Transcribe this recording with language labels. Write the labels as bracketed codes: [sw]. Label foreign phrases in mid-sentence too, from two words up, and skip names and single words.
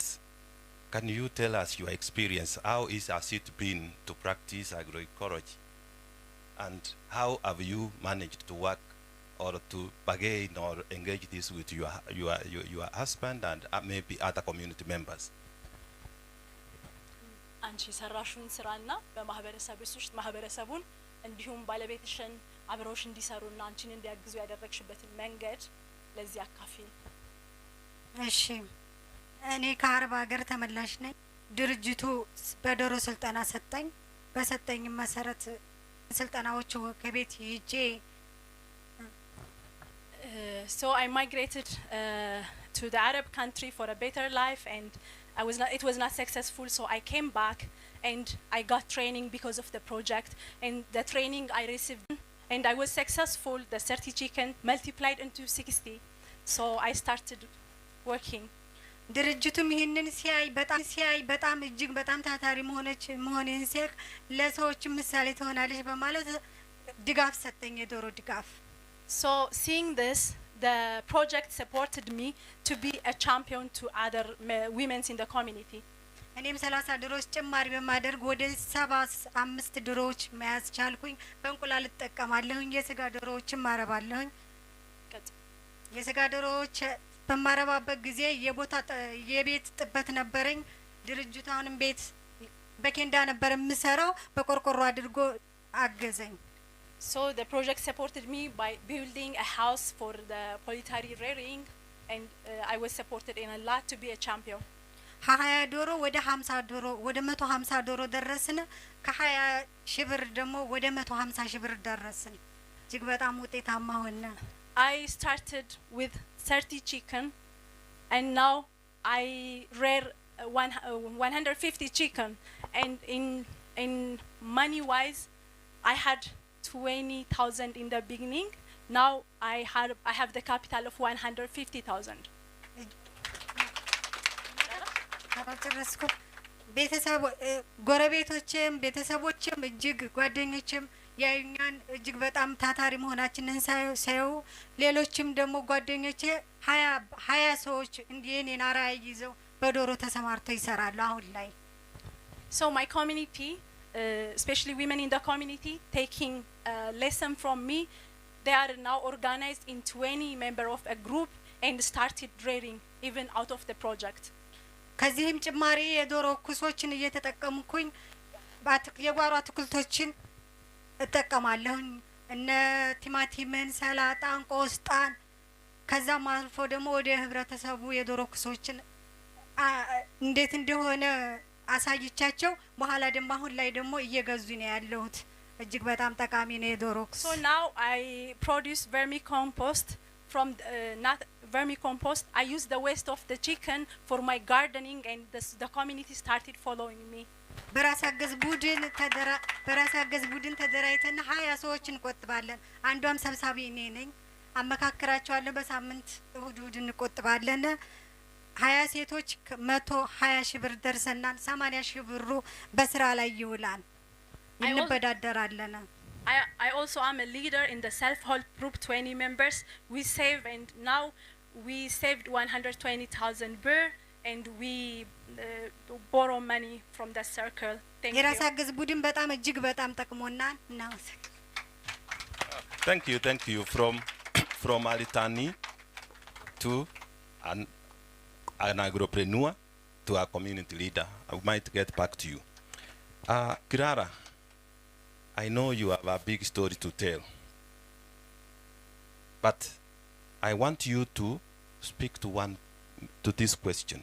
[en] Can you tell us your experience? How has it been to practice agroecology? And how have you managed to work or to bargain or engage this with your husband and maybe other community members? [am] አንቺ ሰራሹን ስራና በማህበረሰብሽ ውስጥ ማህበረሰቡን እንዲሁም ባለቤትሽን አብረውሽ እንዲሰሩና አንቺን እንዲያግዙ ያደረግሽበትን መንገድ ለዚህ አካፊ። እሺ እኔ ከአረብ ሀገር ተመላሽ ነኝ። ድርጅቱ በዶሮ ስልጠና ሰጠኝ። በሰጠኝ መሰረት ስልጠናዎቹ ከቤት ይጄ [en] so I migrated to the Arab country for a better life, and it was not successful, so I came back and I got training because of the project, and the training I received and I was successful. The 30 chicken multiplied into 60, so I started working. [am] ድርጅቱም ይሄንን ሲያይ በጣም እጅግ በጣም ታታሪ መሆኔን ሲያቅ ለሰዎች ምሳሌ ትሆናለች በማለት ድጋፍ ሰጠኝ፣ የዶሮ ድጋፍ። [en] So seeing this, the project supported me to be a champion to other women in the community. [am] እኔም 30 ዶሮዎች ጭማሪ በማድረግ ወደ 75 ዶሮዎች መያዝ ቻልኩኝ። በእንቁላል እጠቀማለሁኝ፣ የስጋ ዶሮዎችን ማረባለሁኝ። የስጋ ዶሮዎች በማረባበት ጊዜ የቤት ጥበት ነበረኝ። ድርጅቱንም ቤት በኬንዳ ነበር የምሰራው፣ በቆርቆሮ አድርጎ አገዘኝ። [en] So the project supported me by building a house for the poultry rearing, and I was supported in a lot to be a champion. [am] 20 ዶሮ ወደ 50 ዶሮ ወደ 150 ዶሮ ደረስን። ከ20 ሺህ ብር ደግሞ ወደ 150 ሺህ ብር ደረስን። እጅግ በጣም ውጤታማ ሆነ። [en] I started with 30 chicken, and now I rear 150 chicken, and in money wise I had 20,000 in the beginning. Now I have the capital of 150,000. [am] ቤተሰብ ጎረቤቶችም ቤተሰቦችም እጅግ ጓደኞችም ያዩኛን እጅግ በጣም ታታሪ መሆናችንን ሳይው ሌሎችም ደግሞ ጓደኞቼ 20 ሰዎች እንዲኔን አራይ ይዘው በዶሮ ተሰማርተው ይሰራሉ አሁን ላይ። [en] So my community especially women in the community, taking a lesson from me. They are now organized in 20 members of a group and started rearing even out of the project. [am] ከዚህም ጭማሪ የዶሮ ኩሶችን እየተጠቀምኩኝ የጓሮ አትክልቶችን እጠቀማለሁ እነ ቲማቲምን ሰላጣን ቆስጣን ከዛም አልፎ ደግሞ ወደ ህብረተሰቡ የዶሮ ኩሶችን እንዴት እንደሆነ አሳይቻቸው በኋላ ደግሞ አሁን ላይ ደግሞ እየገዙ ነው ያለሁት እጅግ በጣም ጠቃሚ ነው የዶሮ ኩስ [en] So now I produce vermicompost from not vermicompost. I use the waste of the chicken for my gardening, and the community started following me. [am] በራስ አገዝ ቡድን ተደራጅተን 20 ሰዎች እንቆጥባለን አንዷም ሰብሳቢ እኔ ነኝ አመካክራቸዋለሁ በሳምንት እሁድ እንቆጥባለን 20 ሴቶች 120 ሺህ ብር ደርሰናል 80 ሺህ ብሩ በስራ ላይ ይውላል እንበዳደራለን [en] I also am a leader in the self-help group, 20 members. We save, and now we saved 120,000 birr, and we borrow money from the circle. Thank you. [am] የራስ አገዝ ቡድን በጣም እጅግ በጣም ጠቅሞናል ነው [en] Thank you from Alitani to an agropreneur to a community leader. I might get back to you. Kirara, I know you have a big story to tell, but I want you to speak to this question.